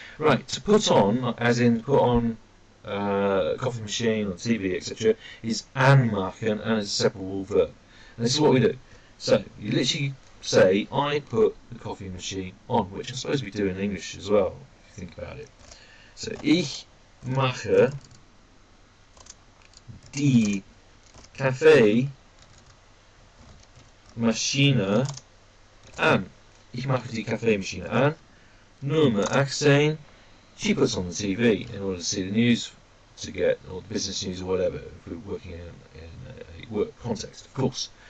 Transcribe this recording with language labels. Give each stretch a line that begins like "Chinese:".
English: Right, to put on, as in put on a coffee machine or TV, etc., is anmachen and it's a separable verb. And this is what we do. So, you literally say, I put the coffee machine on, which I suppose we do in English as well, if you think about it.
German: So, ich mache die Kaffeemaschine an. Ich mache die Kaffeemaschine an. Nummer 18.
English: She puts on the TV in order to see the news, to get, or the business news or whatever, if we're working in a work context, of course.